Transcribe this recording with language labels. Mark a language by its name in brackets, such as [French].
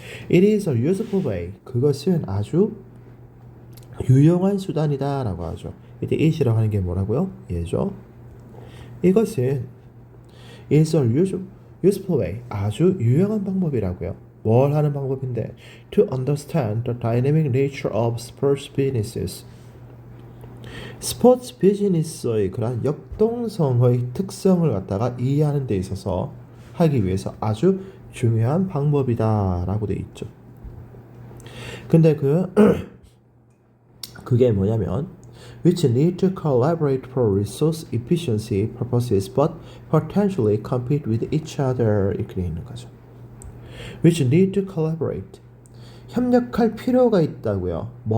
[English] It is a useful way, [Korean] 그것은 아주 유용한 수단이다 라고 하죠. 이때 it이라고 하는 게 뭐라고요? 예죠. 이것은 [English] is a useful way, [Korean] 아주 유용한 방법이라고요. 뭘 하는 방법인데? [English] To understand the dynamic nature of sports businesses. [Korean] 스포츠 비즈니스의 그러한 역동성의 특성을 갖다가 이해하는 데 있어서 하기 위해서 아주 중요한 방법이다 라고 돼 있죠. 근데 그게 뭐냐면 [English] which need to collaborate for resource efficiency purposes but potentially compete with each other [Korean] 이렇게 돼 있는 거죠. [English] which need to collaborate, [Korean] 협력할 필요가 있다고요.